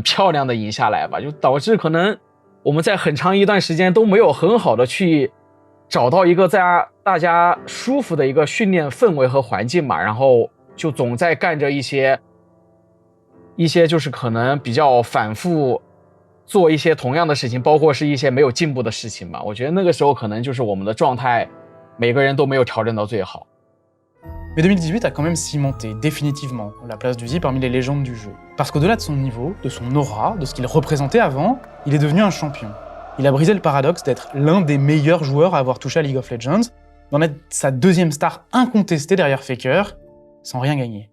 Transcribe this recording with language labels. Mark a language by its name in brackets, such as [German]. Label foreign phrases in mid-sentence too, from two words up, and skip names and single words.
[Chinese] 漂亮的赢下来吧，就导致可能我们在很长一段时间都没有很好的去找到一个大家舒服的一个训练氛围和环境嘛，然后就总在干着一些就是可能比较反复做一些同样的事情，包括是一些没有进步的事情吧。我觉得那个时候可能就是我们的状态，每个人都没有调整到最好。 [French] Mais 2018 a quand même cimenté définitivement la place d'Uzi parmi les légendes du jeu. Parce qu'au-delà de son niveau, de son aura, de ce qu'il représentait avant, il est devenu un champion. Il a brisé le paradoxe d'être l'un des meilleurs joueurs à avoir touché à League of Legends, d'en être sa deuxième star incontestée derrière Faker, sans rien gagner.